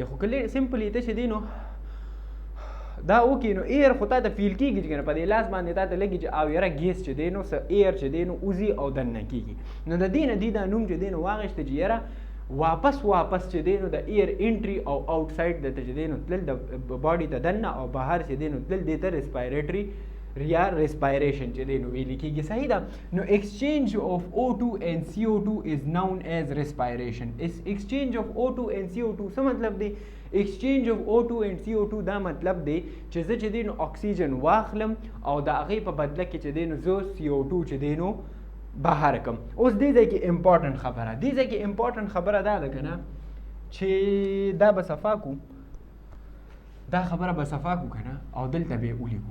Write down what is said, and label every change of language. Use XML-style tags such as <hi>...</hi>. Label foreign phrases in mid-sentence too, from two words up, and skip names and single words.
<ps>خو که سمپلي ته چې دی نو دا وکړي نو ایر خو تا ته فیل کېږي چې که نه په دې لاس باندې تا ته لګي چې او یاره ګیس چې دی نو ایر چې دی نو وځي او دننه کېږي. نو د دې نه دې دا نوم چې دی نو واخیسته چې یاره واپس چې دی نو د</ps> <en>air entry</en> <ps>او</ps> <en>out side</en> <ps>د ته چې دی نو تلل د باډي ته دننه او بهر چې دی نو تلل دې ته ریسپایریټري یا ریسپایریشن چې دی نو ویل کېږي. صحیح ده. نو</ps> <en>exchange of O2 and CO2 is known as respiration. exchange of O2 and CO2</en> <ps>څه مطلب دی؟</ps> <en>exchange of O2 and CO2</en> <ps>دا مطلب دی چې زه چې دی نو اکسیجن واخلم او د هغې په بدله کې چې دی نو زه CO2 چې دی نو بهر کم. اوس دې ځای کې امپورټنټ خبره دې ځای کې امپورټنټ خبره دا ده که نه چې دا به صفا کو دا خبره به صفا کو که نه او دلته به یې ولیکو.</ps>